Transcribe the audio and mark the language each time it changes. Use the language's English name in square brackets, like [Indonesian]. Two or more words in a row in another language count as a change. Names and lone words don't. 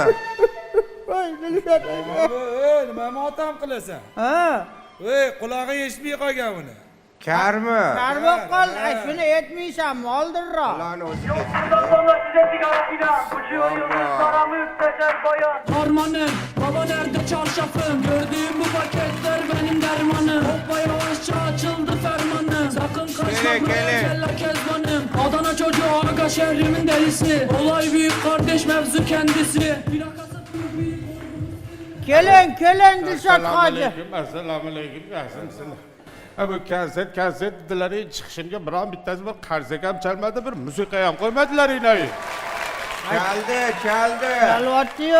[Uzbek] Voy, Dilshod hoji. Nima motam qilasan? Ha. Qulog'i eshitmay qolgan uni. Karmi? Kar bo'lib qol, shuni aytmaysanmi? Oldinroq. Ularni o'zi [Turkish] Harmanım, baba nerede çarşafım? Gördüğüm bu paketler benim dermanım. Hoppa yavaşça açıldı fermanım. Sakın kaçma buraya kella kezbanım. Adana çocuğu aga şehrimin delisi. Olay büyük kardeş mevzu kendisi. [Uzbek] Keling, Dilshod hoji. Assalomu alaykum. Yaxshimisizlar? Bu konset dedilar, chiqishimga biron bittasi bir qarzak ham chalmadi, bir musiqa ham qo'ymadilar inoyi. Keldi. Albatta-yu.